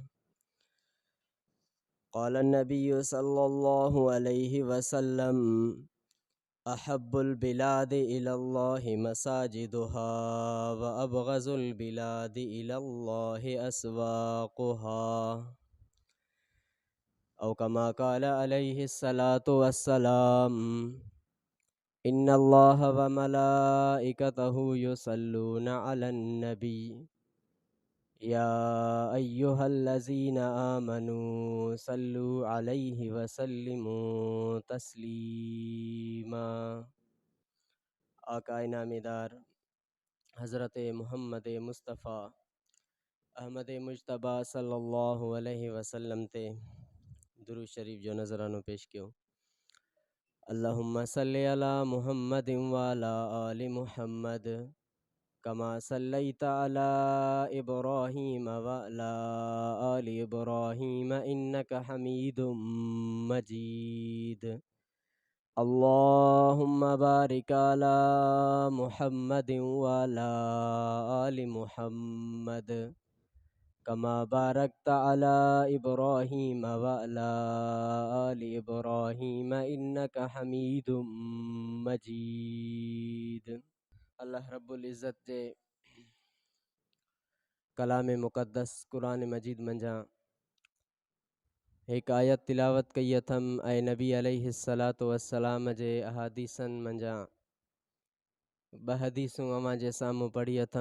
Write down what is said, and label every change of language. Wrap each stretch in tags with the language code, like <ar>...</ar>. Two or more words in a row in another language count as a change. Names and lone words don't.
<ar>قال النبي صلى الله عليه وسلم أحب البلاد إلى الله مساجدها وأبغض البلاد إلى الله أسواقها. أو كما قال عليه الصلاة والسلام إن الله وملائكته يصلون على النبي يا أيها الذين آمنوا صلوا عليه وسلموا تسليما.</ar> <sd>आका इनामीदार हज़रत मुहम्मद मुस्तफ़ा अहमद मुज्तबा</sd> <ar>صلى الله عليه وسلم</ar> <sd>ते दुरूद शरीफ जो नज़रानो पेश कियो।</sd> <ar>اللهم صل على محمد وعلى آل محمد كما صليت على إبراهيم وعلى آل إبراهيم إنك حميد مجيد. اللهم بارك على محمد وعلى آل محمد كما باركت على إبراهيم وعلى آل إبراهيم إنك حميد مجيد. الله رب العزة</ar> <sd>जे कलाम मुक़द्दस कुरान मजीद मंझा एक आयत तिलावत कई अथम ऐं नबी</sd> <ar>عليه الصلاة والسلام</ar> <sd>जे अहादीसन मंझा ब हदीसूं अवां जे साम्हूं पढ़ी अथम।</sd>